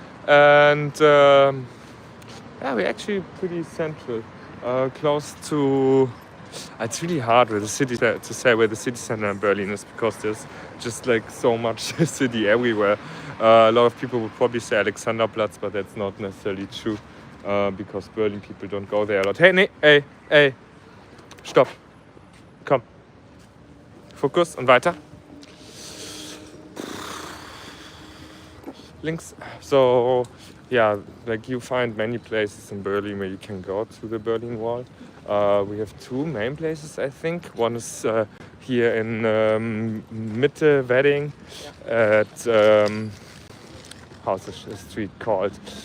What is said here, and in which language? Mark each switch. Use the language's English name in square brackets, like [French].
[English] And yeah, we're actually pretty central, close to. It's really hard with the city to say where the city center in Berlin is, because there's just like so much city everywhere. A lot of people would probably say Alexanderplatz, but that's not necessarily true, because Berlin people don't go there a lot. [German] Hey, nee, ey, stopp, komm, Fokus und weiter. Links. [English] So yeah, like you find many places in Berlin where you can go to the Berlin Wall. We have two main places, I think. One is here in Mitte Wedding at how's the street called?